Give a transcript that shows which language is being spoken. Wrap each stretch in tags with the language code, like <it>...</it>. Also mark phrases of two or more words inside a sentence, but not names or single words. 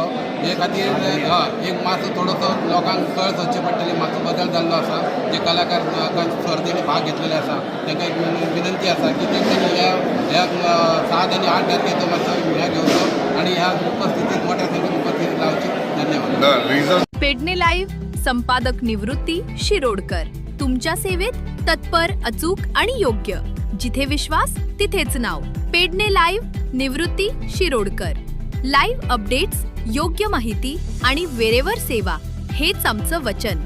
<kok>हे खातीर एक मातसो थोडोसो लोकांक कळ सोदची पडटली. मातसो बदल जाल्लो आसा. जे कलाकार सर्तींनी भाग घेतलेले आसा तांकां एक विनंती आसा की तेंच्यांनी ह्या 7 आनी 8 तारखेचो मातसो ह्या घेवचो आणि ह्या उपस्थितीत मोठ्या संख्येन उपस्थिती लावची. धन्यवाद.</kok> <mr>पेडणे लाईव्ह संपादक निवृत्ती शिरोडकर तुमच्या सेवेत तत्पर, अचूक आणि योग्य. जिथे विश्वास तिथेच नाव. पेडणे लाईव्ह निवृत्ती शिरोडकर.</mr> <en>live updates,</en> <mr>योग्य माहिती आणि वेरेवर सेवा हेच आमचं वचन.</mr>